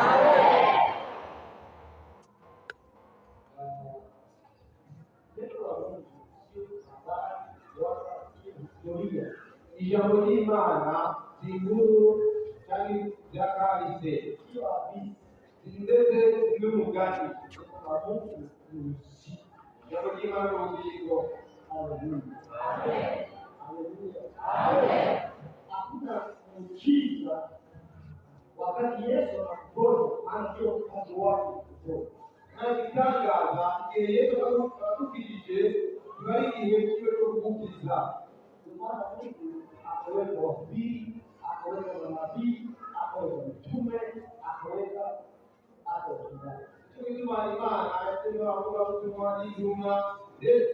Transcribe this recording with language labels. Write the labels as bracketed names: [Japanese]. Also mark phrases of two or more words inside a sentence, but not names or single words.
[Rundi] Ijambo ry'Imana si inkuru cyangwa byakahise ndetse n'umugani. Ijambo ry'Imana ni ubugingo. [Swahili] Hakuna muujiza wakati Yesu anakuponya, anajua kazi wake kuponya. [Rundi] Na igitangaza igihe Yesu akubwirije kiba ari igihe cyiwe cyo kugukiza. [Swahili] Maana Mungu akaweka wahubiri, akaweka manabii, akaweka mitume, akaweka hata wachungaji. [Rundi] Cyo gituma Imana yatumye abavugabutumwa n'intumwa ndetse